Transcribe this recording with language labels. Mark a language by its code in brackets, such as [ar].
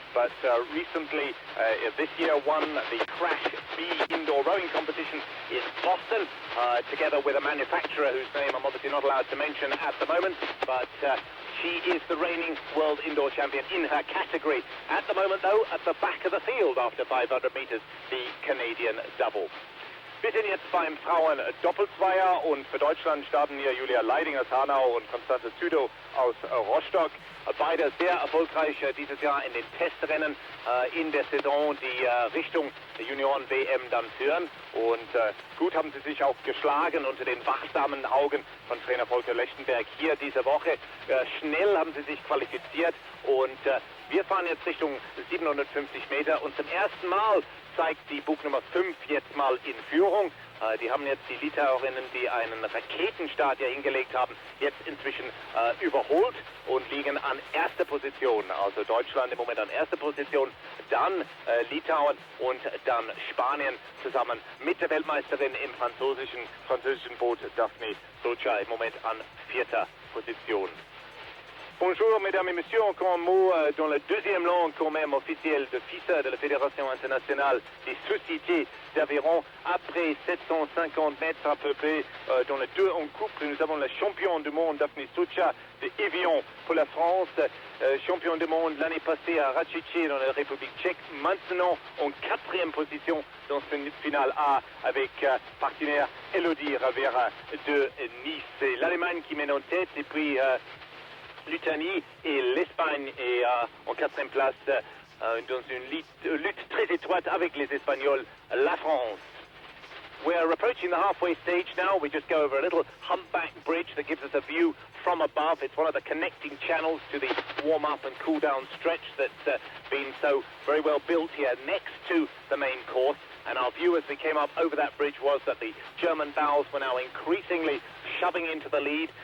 [en] But recently, this year, won the Crash B indoor rowing competition in Boston, together with a manufacturer whose name I'm obviously not allowed to mention at the moment. But she is the reigning world indoor champion in her category. At the moment, though, at the back of the field after 500 meters, the Canadian double. [de] Wir sind jetzt beim Frauen-Doppelzweier und für Deutschland starten hier Julia Leiding aus Hanau und Konstanze Züdow aus Rostock. Beide sehr erfolgreich dieses Jahr in den Testrennen in der Saison, die Richtung Junioren-WM dann führen. Und gut haben sie sich auch geschlagen unter den wachsamen Augen von Trainer Volker Lechtenberg hier diese Woche. Schnell haben sie sich qualifiziert und wir fahren jetzt Richtung 750 Meter und zum ersten Mal zeigt die Bugnummer 5 jetzt mal in Führung. Die haben jetzt die Litauerinnen, die einen Raketenstart ja hingelegt haben, jetzt inzwischen überholt und liegen an erster Position. Also Deutschland im Moment an erster Position, dann Litauen und dann Spanien zusammen mit der Weltmeisterin im französischen Boot Daphne Socha im Moment an 4. Position. [fr] Bonjour mesdames et messieurs, encore un mot dans la deuxième langue quand même officielle de FISA, de la Fédération internationale des sociétés d'aviron. Après 750 mètres à peu près dans les 2 en couple, nous avons la championne du monde Daphne Socha de Evian pour la France, champion du monde l'année passée à Račice dans la République tchèque, maintenant en 4e position dans ce finale A avec partenaire Elodie Ravera de Nice. C'est l'Allemagne qui mène en tête et puis l'Italie et l'Espagne est en 4e place dans une lutte très étroite avec les Espagnols, la France. [en] We're approaching the halfway stage now. We just go over a little humpback bridge that gives us a view from above. It's one of the connecting channels to the warm-up and cool-down stretch that's been so very well built here next to the main course. And our view as we came up over that bridge was that the German bows were now increasingly shoving into the lead.